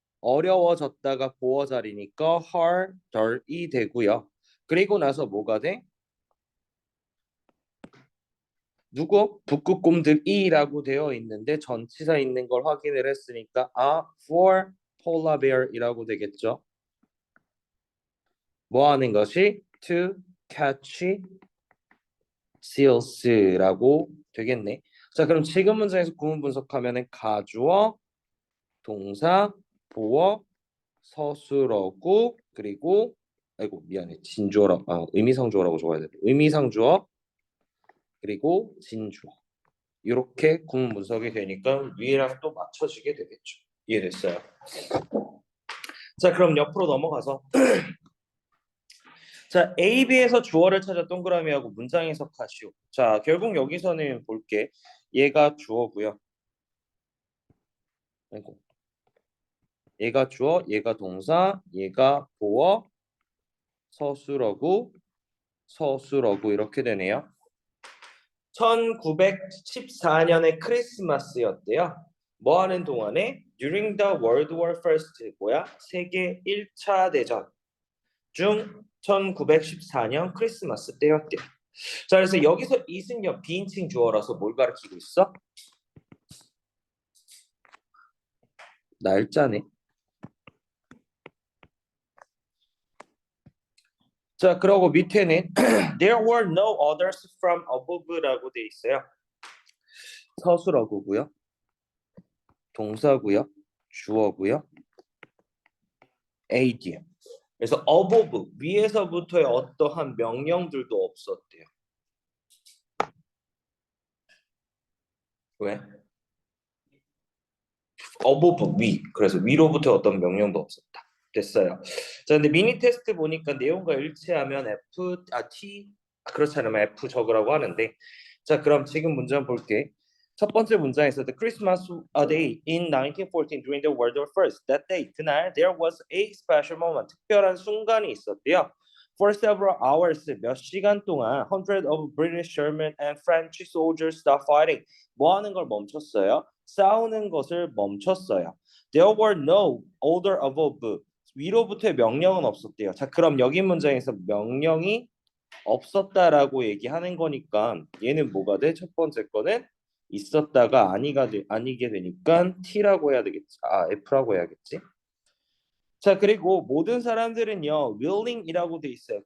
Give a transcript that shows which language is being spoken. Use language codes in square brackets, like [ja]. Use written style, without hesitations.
[ko] 어려워졌다가 보어 자리니까 harder이 되고요. 그리고 나서 뭐가 돼? 누구? 북극곰들이라고 되어 있는데 전치사 있는 걸 확인을 했으니까 [en] for polar bear [ko] 이라고 되겠죠. 뭐 하는 것이? [en] to catch seals라고 [ko] 되겠네. 자, 그럼 지금 문장에서 구문 분석하면은 가주어, 동사, 보어, 서술어구 그리고 아이고 미안해 진주어라 의미상주어라고 적어야 돼. 의미상주어 그리고 진주어 이렇게 구문 분석이 되니까 위랑 또 맞춰지게 되겠죠. 이해됐어요? 자, 그럼 옆으로 넘어가서 자, A, B에서 주어를 찾아 동그라미하고 문장 해석하시오. 자, 결국 여기서는 볼게. 얘가 주어고요. 아이고. 얘가 주어, 얘가 동사, 얘가 보어, 서술어구, 서술어구 이렇게 되네요. 1914년에 크리스마스였대요. 뭐 하는 동안에 [en] during the World War First [ko] 뭐야? 세계 1차 대전 중 1914년 크리스마스 때였대요. 자, 그래서 여기서 이승엽 비인칭 주어라서 뭘 가르치고 있어? 날짜네. 자, 그러고 밑에는 [en] there were no others from above라고 [ko] 돼 있어요. 서술어구고요. 동사고요. 주어고요. AD요. 그래서 above 위에서부터의 어떠한 명령들도 없었대요. 왜? above 위. 그래서 위로부터 어떤 명령도 없었다. 됐어요. 자, 근데 미니 테스트 보니까 내용과 일치하면 T 그렇지 않으면 F 적으라고 하는데, 자, 그럼 지금 문제 한번 볼게. [en] 첫 번째 문장에서 The Christmas day in 1914 during the World War I. That day, 그날 there was a special moment. [ko] 특별한 순간이 있었대요. [en] For several hours, [ko] 몇 시간 동안 [en] hundreds of British, German, and French soldiers stopped fighting. [ko] 뭐 하는 걸 멈췄어요? 싸우는 것을 멈췄어요. [en] There were no order above. [ko] 위로부터의 명령은 없었대요. 자, 그럼 여기 문장에서 명령이 없었다라고 얘기하는 거니까 얘는 뭐가 돼? 첫 번째 거는 있었다가 아니게 되니까 T라고 해야 되겠지. F라고 해야겠지. 자, 그리고 모든 사람들은요 willing이라고 돼 있어요.